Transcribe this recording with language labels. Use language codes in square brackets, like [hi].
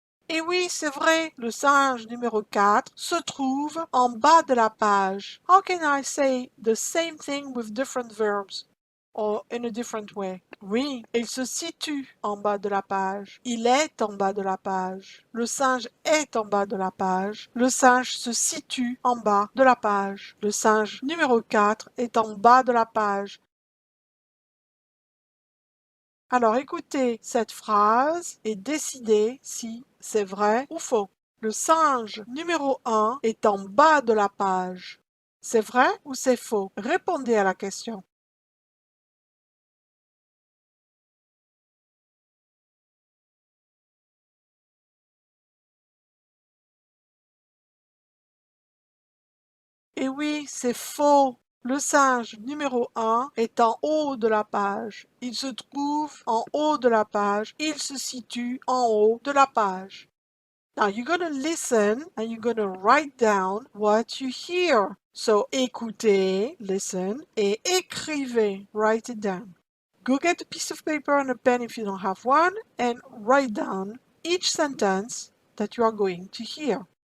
[fr] Et oui, c'est vrai, le singe numéro 4 se trouve en bas de la page. [en] How can I say the same thing with different verbs? Or in a different way. [fr] Oui, il se situe en bas de la page. Il est en bas de la page. Le singe est en bas de la page. Le singe se situe en bas de la page. Le singe numéro 4 est en bas de la page. Alors écoutez cette phrase et décidez si c'est vrai ou faux. Le singe numéro 1 est en bas de la page. C'est vrai ou c'est faux? Répondez à la question. Et oui, c'est faux. Le singe numéro 1 est en haut de la page. Il se trouve en haut de la page. Il se situe en haut de la page. [en] Now you're going to listen and you're going to write down what you hear. [fr] So écoutez, listen, et écrivez. [en] Write it down. Go get a piece of paper and a pen if you don't have one and write down each sentence that you are going to hear.